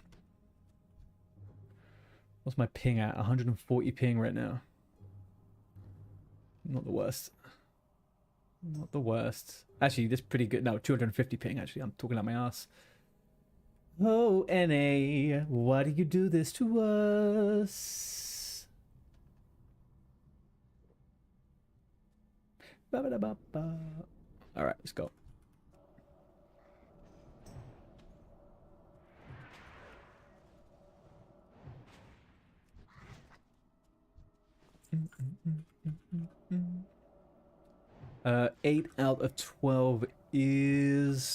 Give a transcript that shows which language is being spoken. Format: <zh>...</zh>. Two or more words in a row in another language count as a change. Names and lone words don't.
<en>What's my ping at? 140 ping right now. Not the worst. Not the worst. Actually, this is pretty good. No, 250 ping, actually. I'm talking out my ass. Oh, NA, why do you do this to us? Ba-ba-da-ba-ba. All right, let's go. Uh, 8 out of 12 is...</en>